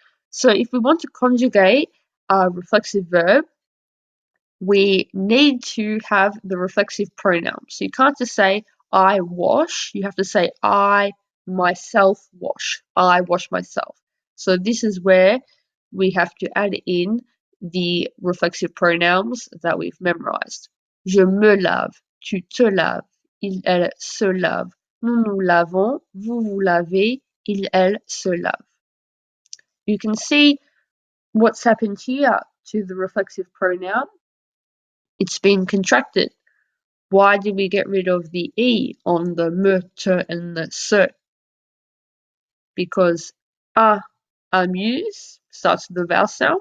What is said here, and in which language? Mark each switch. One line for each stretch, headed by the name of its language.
English: So if we want to conjugate a reflexive verb, we need to have the reflexive pronoun. So you can't just say I wash, you have to say I myself wash. I wash myself. So this is where we have to add in the reflexive pronouns that we've memorized.
French: Je me lave, tu te laves, il, elle se lave, nous nous lavons, vous vous lavez, il, elle se lave.
English: You can see what's happened here to the reflexive pronoun. It's been contracted. Why did we get rid of the E on the me, te, and the se? Because amuse starts with the vowel sound.